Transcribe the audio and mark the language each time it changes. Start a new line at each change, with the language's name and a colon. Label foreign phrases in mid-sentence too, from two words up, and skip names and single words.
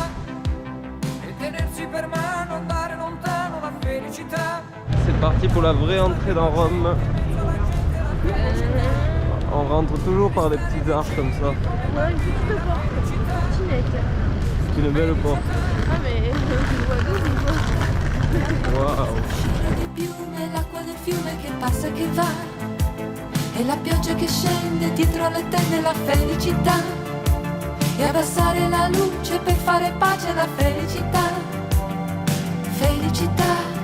French: C'est parti pour la vraie entrée dans Rome. On rentre toujours par des petits arches comme ça. Ouais, une petite porte. Petite. C'est une belle porte. Ah mais je vois d'où je vois. Waouh.
Italian: Di piume, l'acqua del fiume che passa e che va, e la pioggia che scende dietro le tende la felicità, e abbassare la luce per fare pace alla felicità, felicità,